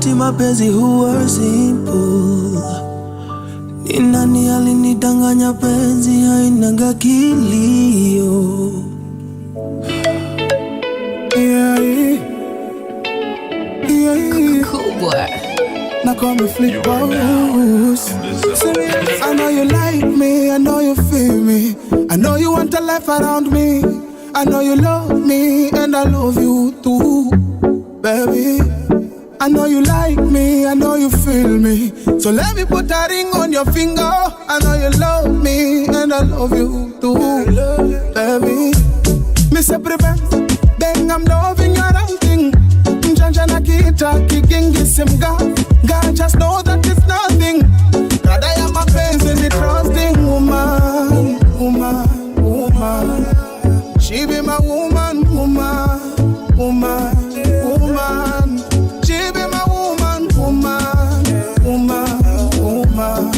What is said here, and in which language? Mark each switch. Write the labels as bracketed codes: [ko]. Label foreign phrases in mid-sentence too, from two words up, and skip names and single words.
[sw] mapenzi huwa simple. Ni nani alinidanganya penzi hainanga kilio. [en] Cool boy. Now call me flip boss. I know you like me, I know you feel me, I know you want a life around me, I know you love me and I love you too, baby. I know you like me, I know you feel me, so let me put a ring on your finger. I know you love me and I love you too, baby. Me say prevent, then I'm loving your outing. Njanja na kita kikingi simga. God just know that it's nothing. God, I am a person, the trusting woman, woman, woman. She be my woman, woman, woman, woman. She be my woman, woman, woman, woman.